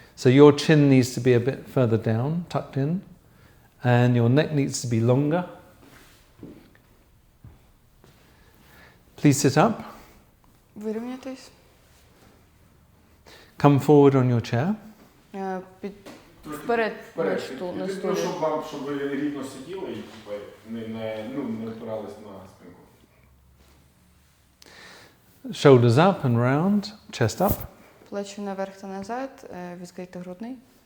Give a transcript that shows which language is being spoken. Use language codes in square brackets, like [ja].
[en] So your chin needs to be a bit further down, tucked in, and your neck needs to be longer. Please sit up. [uk] Вирівнятись. [en] Come forward on your chair. [uk] Вперед на стулі. Щоб ви рівно сиділи і не опирались на спинку. [en] Shoulders up and round, chest up. [uk] Плечі наверх та назад, відкрити грудний.